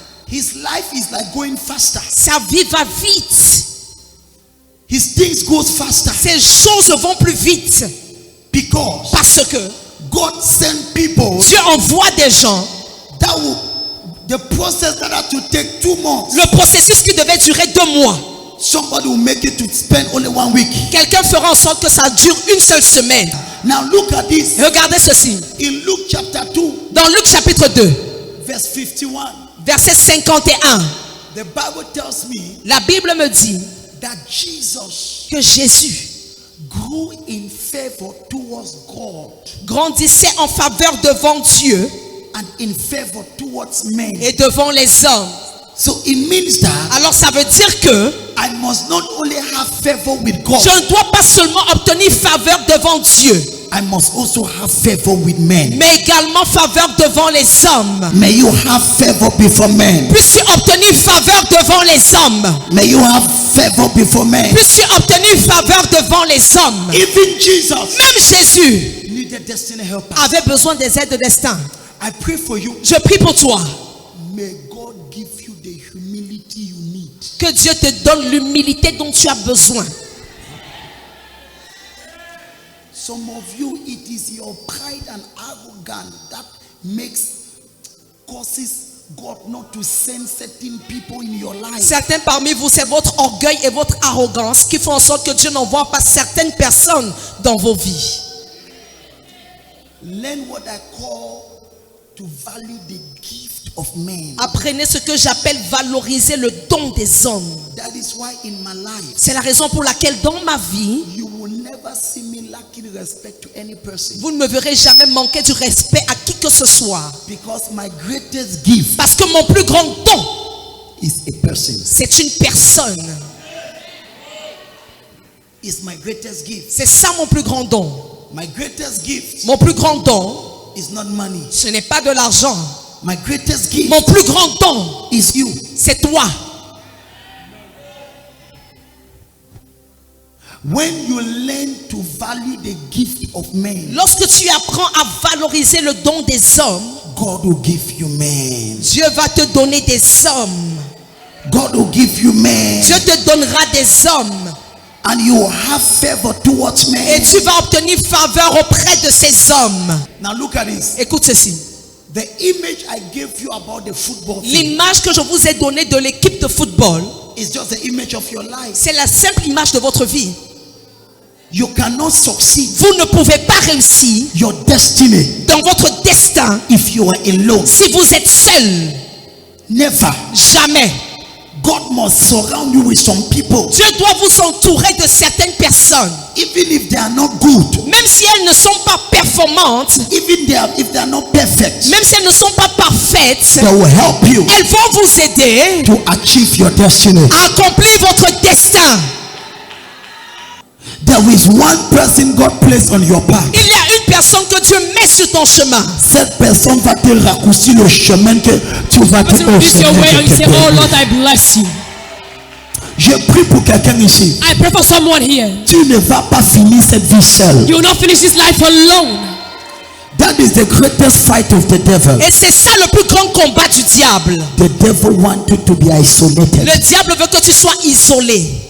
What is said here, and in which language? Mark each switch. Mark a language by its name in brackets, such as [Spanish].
[English] his life is like going faster. [French] sa vie va vite. [English] His things goes faster [French] Ces choses vont plus vite. [English] because [French] Parce que [English] God sent people [French] Dieu envoie des gens. [English] that will, the process that had to take 2 months, [French] Le processus qui devait durer 2 mois, [English] somebody will make it to spend only 1 week. [French] quelqu'un fera en sorte que ça dure une seule semaine. [English] Now look at this. [French] Regardez ceci. [English] In Luke chapter 2, [French] Dans Luc chapitre 2, [English] verse 51, [French] verset 51, [English] the Bible tells me [French] la Bible me dit [English] that Jesus [French] que Jésus [English] grew in favor towards God [French] grandissait en faveur devant Dieu [English] and in favor towards men. [French] et devant les hommes. [English] So it means that [French] Alors ça veut dire que [English] I must not only have favor with God, [French] je ne dois pas seulement obtenir faveur devant Dieu, [English] I must also have favor with men. [French] mais également faveur devant les hommes. [English] May you have favor before men. [French] Puisses-tu obtenir faveur devant les hommes? [English] May you have favor before men. [French] Puisses-tu obtenir faveur devant les hommes? [English] Even Jesus [French] Même Jésus [English] needed destiny helper. [French] avait besoin des aides de destin. [English] I pray for you. [French] Je prie pour toi. [English] May God give you the humility you need. [French] Que Dieu te donne l'humilité dont tu as besoin. [English] Some of you, it is your pride and arrogance that causes God not to send certain people in your life. [French] Certains parmi vous, c'est votre orgueil et votre arrogance qui font en sorte que Dieu n'envoie pas certaines personnes dans vos vies. [English] Learn what I call to value the gift of men. [French] Apprenez ce que j'appelle valoriser le don des hommes. [English] That is why in my life, [French] C'est la raison pour laquelle dans ma vie, [English] you will never see me lacking respect to any person. [French] vous ne me verrez jamais manquer du respect à qui que ce soit. [English] Because my greatest gift [French] Parce que mon plus grand don, [English] is a person. [French] c'est une personne. [English] Is my greatest gift. [French] C'est ça mon plus grand don. [English] My greatest gift [French] Mon plus grand don, [English] is not money. [French] ce n'est pas de l'argent. [English] My greatest gift [French] Mon plus grand don, [English] is you. [French] c'est toi. [English] When you learn to value the gift of men, [French] Lorsque tu apprends à valoriser le don des hommes, [English] God will give you men. [French] Dieu va te donner des hommes. [English] God will give you men. [French] Dieu te donnera des hommes. [English] And you will have favor towards [French] Et [English] men. [French] tu vas obtenir faveur auprès de ces hommes. [English] Now look at this. [French] Écoute ceci. [English] The image I gave you about the football team [French] L'image que je vous ai donnée de l'équipe de football, [English] is just the image of your life. [French] c'est la simple image de votre vie. [English] You cannot succeed [French] Vous ne pouvez pas réussir [English] your destiny [French] dans votre destin [English] if you are alone. [French] si vous êtes seul. [English] Never. [French] Jamais. [English] God must surround you with some people, [French] Dieu doit vous entourer de certaines personnes. [English] even if they are not good, [French] Même si elles ne sont pas performantes, [English] even if they are not perfect, [French] même si elles ne sont pas parfaites, [English] they will help you [French] elles vont vous aider [English] to achieve your destiny. [French] à accomplir votre destin. [English] There is one person God placed on your path. [French] Il y a une personne que Dieu met sur ton chemin. Cette personne va te raccourcir le chemin que tu vas te [English] To reduce your way and you say, oh Lord, I bless you. [French] Je prie pour quelqu'un ici. [English] I pray for someone here. [French] Tu ne vas pas finir cette vie seule. [English] You will not finish this life alone. That is the greatest fight of the devil. [French] Et c'est ça le plus grand combat du diable. [English] The devil wants you to be isolated. [French] Le diable veut que tu sois isolé.